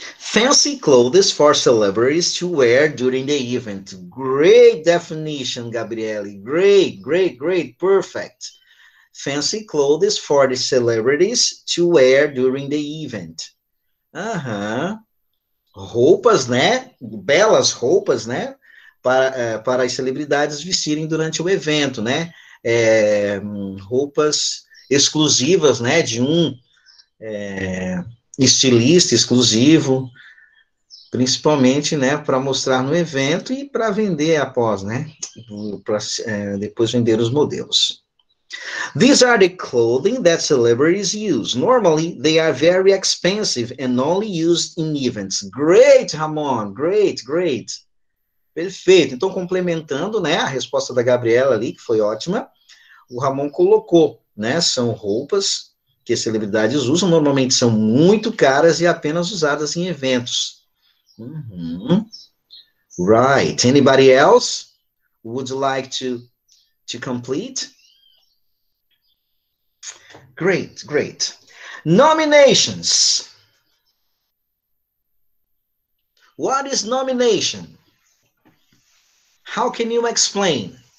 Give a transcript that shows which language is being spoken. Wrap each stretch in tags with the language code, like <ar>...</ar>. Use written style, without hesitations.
<en>Fancy clothes for celebrities to wear during the event. Great definition, Gabriele. Great. Perfect. Fancy clothes for the celebrities to wear during the event.</en> <pt>Roupas, né? Belas roupas, né? Para as celebridades vestirem durante o evento, né? Roupas exclusivas, né? De um estilista exclusivo, principalmente, né? Para mostrar no evento e para vender após, né? Para depois vender os modelos.</pt> <en>These are the clothing that celebrities use. Normally, they are very expensive and only used in events. Great, Ramon. Great.</en> <pt>Perfeito. Então, complementando, né, a resposta da Gabriela ali, que foi ótima, o Ramon colocou, né, são roupas que as celebridades usam, normalmente são muito caras e apenas usadas em eventos.</pt> <en>Right. Anybody else would like to complete? Great. Nominations. What is nomination? How can you explain?</en>